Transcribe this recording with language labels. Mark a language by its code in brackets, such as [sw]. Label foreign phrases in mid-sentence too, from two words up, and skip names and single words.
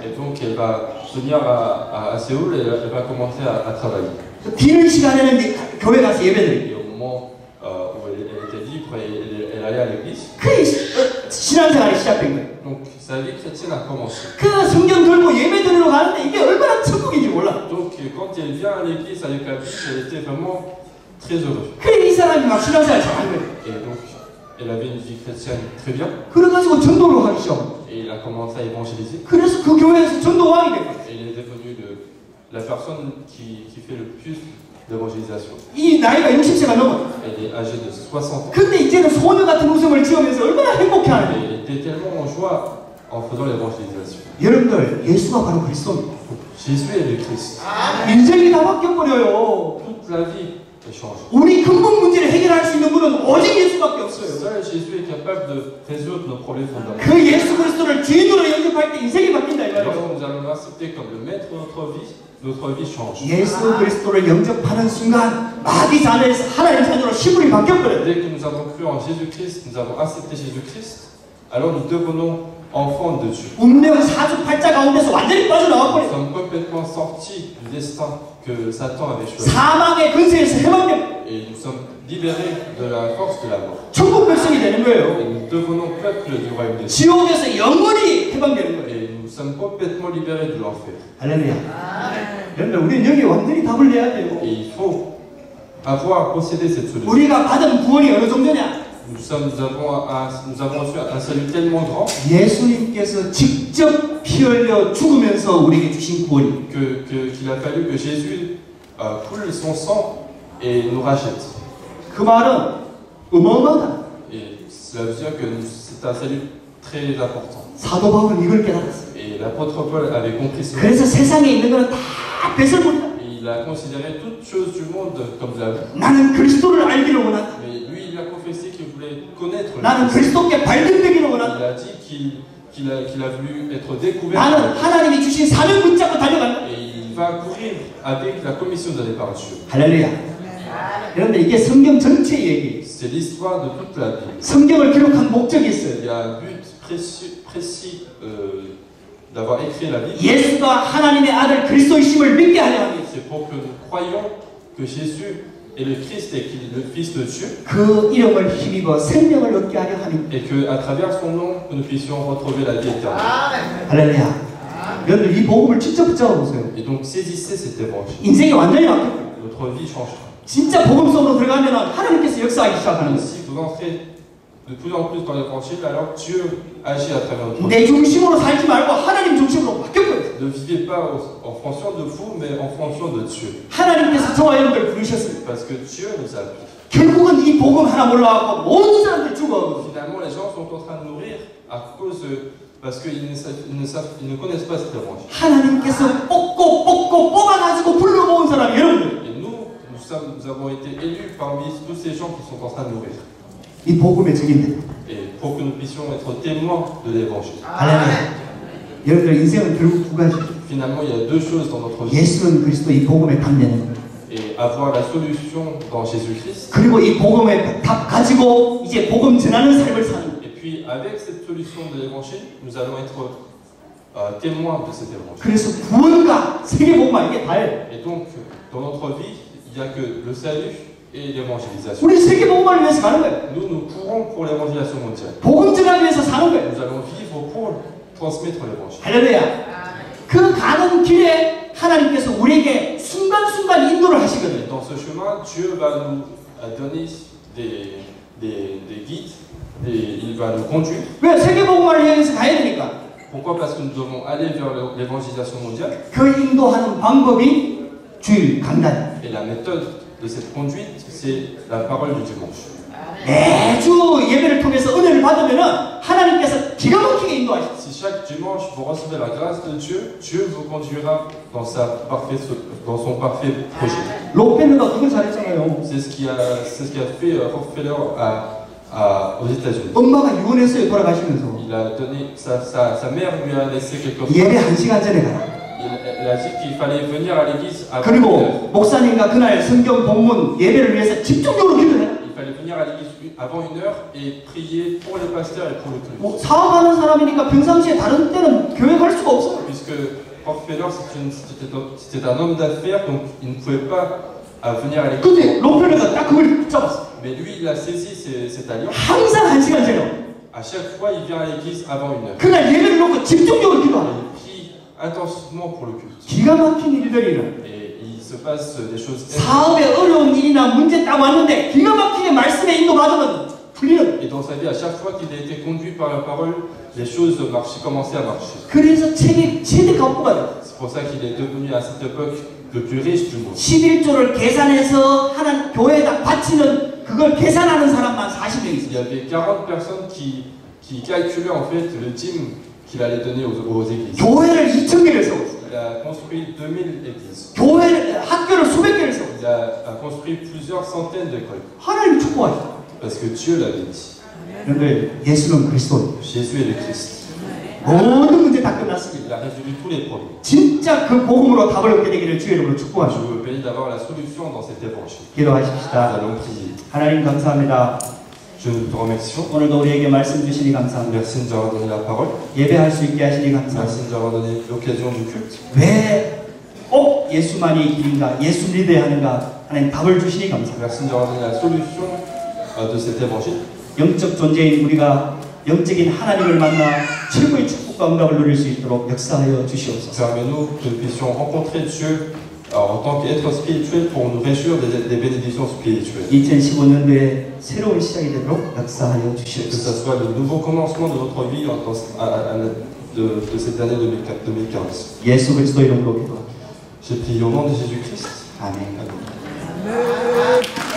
[fr] Et donc elle va venir à Séoul et elle va commencer à travailler. [ko] 비는 시간에는 교회 가서 예배드리고. [fr] Et au moment où elle était libre, elle allait à l'église. [ko] 그 신앙생활이 시작된 거예요. [fr] Donc sa vie chrétienne a commencé. [ko] 그 성경 들고 예배드리러 가는데 이게 얼마나 천국인지 몰라. [fr] Donc quand elle vient à l'église avec la Bible, elle était vraiment très heureuse. [ko] 그래 이 사람이 막 신앙생활 잘한 거예요. [fr] Et donc elle avait une vie chrétienne très bien. [ko] 그래가지고 전도를 하기 시작. [fr] Et il a commencé à évangéliser. [ko] 그래서 그 교회에서 전도왕이 된 거예요. [fr] Et il est devenu la personne qui fait le plus d'évangélisation. [ko] 이 나이가 60세가 넘어. [fr] Elle est âgée de 60 ans. [ko] 근데 이제는 소녀 같은 웃음을 지으면서 얼마나 행복해하는데. [fr] Et elle était tellement en joie en faisant l'évangélisation. [ko] 여러분들 예수가 바로 그리스도입니다. [fr] Jésus est le Christ. [ko] 인생이 다 바뀌어버려요. [fr] Toute la vie est changée. [ko] 우리 근본 문제를 해결할 수 있는 분은 오직 예수밖에 없어요. [fr] Seul Jésus est capable de résoudre nos problèmes fondamentaux. [ko] 그 예수 그리스도를 주인으로 영접할 때 인생이 바뀐다 이 [fr] Et [ko] 말이에요. [fr] lorsque nous allons l'accepter comme le maître de notre vie change. [ko] 예수 그리스도를 영접하는 순간 마귀 자녀에서 하나님 자녀로 시물이 바뀌어버려요. [fr] Dès que nous avons cru en Jésus-Christ, nous avons accepté Jésus-Christ, alors nous devenons enfants de Dieu. [ko] 운명 사주팔자 가운데서 완전히 빠져나와 [fr] Nous [ko] 버려요. [fr] sommes complètement sortis du destin que Satan avait choisi. [ko] 사망의 근세에서 해방돼요. [fr] Et nous sommes libérés de la force de la mort. [ko] 천국 백성이 되는 [fr] Et [ko] 거예요. [fr] nous devenons peuple du royaume de Dieu. [ko] 지옥에서 영원히 해방되는 거예요. [fr] Et nous sommes complètement libérés de l'enfer. [ko] 할렐루야. 여러분 우리는 여기 완전히 답을 내야 돼요. [fr] Et il faut posséder cette solution. [ko] 우리가 받은 구원이 어느 정도냐? [fr] Nous avons reçu un salut tellement grand [ko] 예수님께서 직접 피 흘려 죽으면서 우리에게 주신 구원이. [fr] qu'il a fallu que Jésus coule son sang et nous rachète. [ko] 그 말은 어마어마하다. [fr] Et cela veut dire que c'est un salut très important. [ko] 사도 바울은 이걸 깨달았어요. [fr] Et l'apôtre Paul avait compris cela. [ko] 그래서 세상에 있는 거는 다 뺏을 뿐이다. [fr] Et il a considéré toutes choses du monde comme de la vie. [ko] 나는 그리스도를 알기를 원한다. [fr] Mais lui, il a confessé qu'il voulait connaître le [ko] 나는 [fr] Christ. [ko] 그리스도께 발견되기를 [fr] Il [ko] 원한다. [fr] a dit qu'il a voulu être découvert. [ko] 나는 하나님이 주신 사명 붙잡고 달려간다. [fr] Et il va courir avec la commission donnée par Dieu. [ko] 할렐루야. 여러분들 이게 성경 전체 얘기. [fr] C'est l'histoire de toute la Bible. [ko] 성경을 기록한 목적이 있어요. [fr] Il y a un but précis d'avoir écrit la Bible. [ko] 예수가 하나님의 아들 그리스도이심을 믿게 하려 합니다. [fr] C'est pour que nous croyions que Jésus est le Christ et qu'il est le Fils de Dieu. [ko] 그 이름을 힘입어 생명을 얻게 하려 합니다. [fr] Et qu'à travers son nom, que nous puissions retrouver la vie éternelle. [ko] 할렐루야. 여러분들 이 복음을 진짜 붙잡아 보세요. [fr] Et donc saisissez cet évangile. [ko] 인생이 완전히 바뀌어요. [fr] Notre vie changera. [ko] 진짜 복음 속으로 들어가면 하나님께서 역사하기 시작하는 거예요. [fr] Si vous entrez de plus en plus dans l'évangile, alors Dieu agit à travers notre vie. [ko] 내 중심으로 살지 말고 하나님 중심으로 바뀌어버려요. [fr] Ne vivez pas en fonction de vous, mais en fonction de Dieu. [ko] 하나님께서 저와 여러분들 부르셨어요. [fr] Parce que Dieu nous a appelés. [ko] 결국은 이 복음 하나 몰라갖고 모든 사람들이 죽어. [fr] Finalement, les gens sont en train de mourir parce qu'ils ne connaissent pas cet évangile. [ko] 하나님께서 뽑고 뽑아가지고 불러모은 사람이 여러분들. [fr] Et nous avons été élus parmi tous ces gens qui sont en train de mourir. [ko] 이 복음의 증인들. [fr] Et pour que nous puissions être témoins de l'évangile. [ko] 할렐루야. 여러분들 인생은 결국 두 가지. [fr] Finalement, il y a deux choses dans notre vie. [ko] 예수는 그리스도 이 복음의 답내는. [fr] Et avoir la solution dans Jésus-Christ. [ko] 그리고 이 복음의 답 가지고 이제 복음 전하는 삶을 사는. [fr] Et puis avec cette solution de l'évangile, nous allons être témoins de cet évangile. [ko] 그래서 구원과 세계복음화 이게 다예요. [fr] Et donc, dans notre vie, il n'y a que le salut et l'évangélisation. [ko] 우리 세계복음화를 위해서 가는 거예요. [fr] Nous courons pour l'évangélisation mondiale. [ko] 복음 전하기 위해서 사는 거예요. [fr] Nous allons vivre pour transmettre l'évangile. [ko] 할렐루야. 그 가는 길에 하나님께서 우리에게 순간순간 인도를 하시거든요. [fr] Dans ce chemin, Dieu va nous donner des guides, il va nous conduire. [ko] 왜? 세계복음화를 위해서 가야 되니까. [fr] Pourquoi? Parce que nous devons aller vers l'évangélisation mondiale. [ko] 그 인도하는 방법이 주일 강단. [fr] Et la méthode de cette conduite, c'est la parole du dimanche. [ko] 매주 예배를 통해서 은혜를 받으면 하나님께서 기가 막히게 인도하시죠. [fr] Si chaque dimanche vous recevez la grâce de Dieu, Dieu vous conduira dans son parfait projet. [ko] 록펠러가 그걸 잘했잖아요. [fr] C'est ce qui a fait Rockefeller aux États-Unis. [ko] 엄마가 유언했어요, 돌아가시면서. [fr] Il a donné, sa mère lui a laissé quelque chose. [ko] 예배 1시간 전에 가라. [fr] Il a dit qu'il fallait venir à l'église avant 1 [ko] 그리고 [fr] heure. [ko] 목사님과 그날 성경 본문 예배를 위해서 집중적으로 기도해라. [fr] Il fallait venir à l'église avant 1 heure et prier pour les pasteurs et pour le culte. [ko] 뭐 사업하는 사람이니까 평상시에 다른 때는 교회 갈 수가 없어요. [fr] Puisque Rockefeller c'était un homme d'affaires, donc il ne pouvait pas venir à l'église. [ko] 근데 록펠러가 딱 그걸 잡았어. [fr] Mais lui, il a saisi cette alliance. [ko] 항상 1시간 전에. [fr] À chaque fois, il vient à l'église avant 1 heure. [ko] 그날 예배를 놓고 집중적으로 기도하라. [fr] Il prie intensivement pour le culte. [ko] 기가 막힌 일들이 일어나. [fr] Et il se passe des choses. [ko] 사업에 어려운 일이나 문제 딱 왔는데 기가 막히게 말씀에 인도받으면 풀리는. [fr] Et dans sa vie, à chaque fois qu'il a été conduit par la parole, les choses commençaient à marcher. [ko] 그래서 최대 갑부가 돼. [fr] C'est pour ça qu'il est devenu à cette époque le plus riche du monde. [ko] 11조를 계산해서 하나님 교회에다 바치는 그걸 계산하는 사람만 40명 [fr] Il y [ko] 있어요. [fr] avait 40 personnes qui calculaient en fait le dîme qu'il allait donner aux églises. [ko] 교회를 2,000개를 세웠어요. [fr] Il a construit 2000 églises. [ko] 학교를 수백 개를 세웠어요. [fr] Il a construit plusieurs centaines d'écoles. [ko] 하나님 축복하셨어요. [fr] Parce que Dieu l'a béni. [ko] 그런데 예수는 그리스도. [fr] Jésus est le Christ. [ko] 모든 문제 다 끝났습니다. [fr] Il a résolu tous les problèmes. [ko] 진짜 그 복음으로 답을 얻게 되기를 주의 이름으로 [fr] Je [ko] 축복하시고 [fr] vous bénis d'avoir la solution dans cet évangile. Nous [ko] 기도하십시다. [fr] allons prier. [ko] 하나님 감사합니다. [fr] Je nous te remercions. [ko] 오늘도 우리에게 말씀 주시니 감사합니다. [fr] Merci de nous avoir donné la parole. [ko] 예배할 수 있게 하시니 감사합니다. [fr] Merci de nous avoir donné l'occasion du culte. [ko] 왜 꼭 예수만이 길인가, 예수 믿어야 하는가 하나님 답을 주시니 감사합니다. [fr] Merci de nous avoir donné la solution de cet évangile. [ko] 영적 존재인 우리가 영적인 하나님을 만나 최고의 축복과 응답을 누릴 수 있도록 역사하여 주시옵소서. [fr] Permets-nous que nous puissions rencontrer Dieu en tant qu'être spirituel pour nous réjouir des bénédictions spirituelles. [ko] 2015년도에 새로운 시작이 되도록 역사하여 [fr] Que [ko] 주시옵소서. [fr] ce soit le nouveau commencement de notre vie de cette année 2015. [ko] 예수 그리스도 이름으로 기도합니다. [fr] J'ai prié au nom de Jésus-Christ. [ko] 아멘. [fr] Amen.